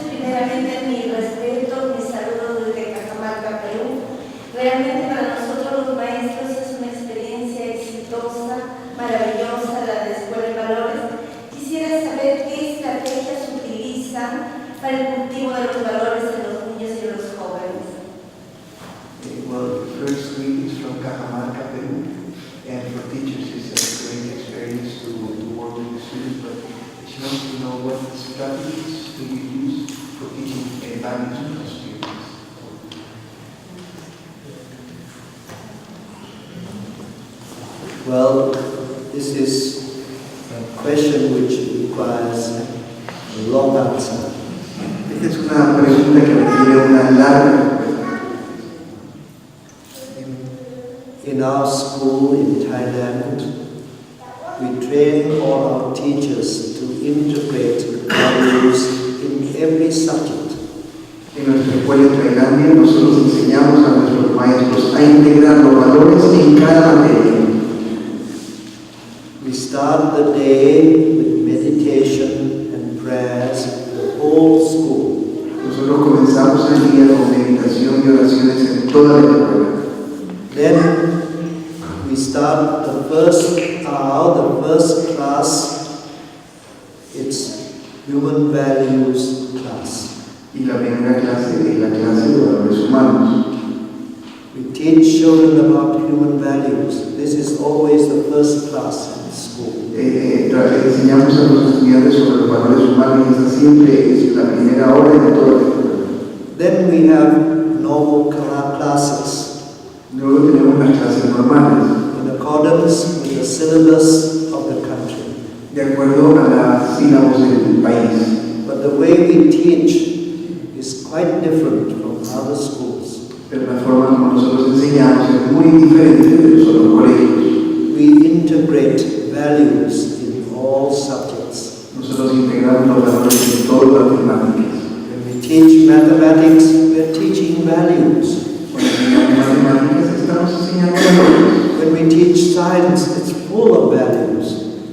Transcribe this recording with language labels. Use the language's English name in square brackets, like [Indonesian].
[Spanish] Primeramente mi respeto, mi saludo desde Cajamarca, Perú. Realmente para nosotros los maestros es una experiencia exitosa, maravillosa la de Escuela de Valores. Quisiera saber qué estrategias utilizan para el cultivo de los valores en los niños y los jóvenes. [English] Well, the first week is from Cajamarca, Peru, and for teachers it's a great experience to work with the students, but she wants to know what strategies do you use for teaching values to the students. Well, this is a question which requires a long answer. [Spanish] Esta es una pregunta que requiere una larga respuesta. [English] In our school in Thailand, we train all our teachers to integrate values in every subject. [Spanish] En nuestra escuela en Tailandia, nosotros enseñamos a nuestros maestros a integrar los valores en cada materia. [English] We start the day with meditation and prayers in the whole school. [Spanish] Nosotros comenzamos el día con meditación y oraciones en toda la escuela. [English] Then we start the first hour, the first class. It's human values class. [Spanish] Y la primera clase es la clase de valores humanos. [English] We teach children about human values. This is always the first class in school. [Spanish] Enseñamos a los estudiantes sobre los valores humanos y esa siempre es la primera hora de toda la escuela. [English] Then we have normal classes [Spanish] Luego tenemos las clases normales, [English] in accordance with the syllabus of the country. [Spanish] de acuerdo a las sílabos del país. [English] But the way we teach is quite different from other schools. [Spanish] Pero la forma como nosotros enseñamos es muy diferente de los otros colegios. [English] We integrate values in all subjects. [Spanish] Nosotros integramos los valores en todas las temáticas. [English] When we teach mathematics, we are teaching values. [Spanish] Cuando enseñamos matemáticas, estamos enseñando valores. [English] When we teach science, it's full of values.